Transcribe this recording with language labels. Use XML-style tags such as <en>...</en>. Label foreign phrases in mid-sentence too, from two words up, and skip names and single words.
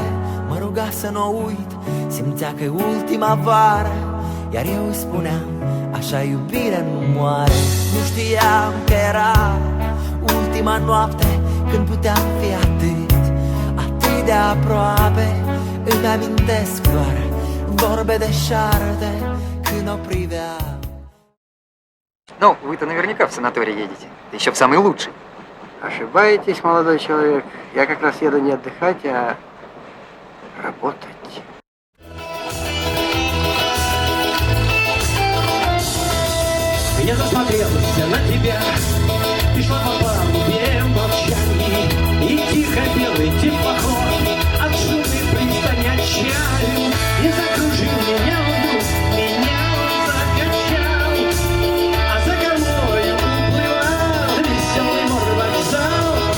<ro>Mă ruga să nu uit, simțea că e ultima vară, iar eu îi spuneam, așa iubire nu moare. Nu știam că era ultima noapte, când puteam fi atât de aproape. Îmi amintesc doar vorbe deșarte când o priveam.</ro> <ru>Ну, вы-то наверняка в санаторий едете, да еще в самый лучший. Ошибаетесь, молодой человек. Я как раз еду не отдыхать, а работать. Я засмотрелся на тебя, ты шла по палубе в молчании, и тихо белый теплоход от шумной пристани отчалил и закружил меня вдруг, меня он закачал, а за головой уплывал веселый морвокзал.</ru>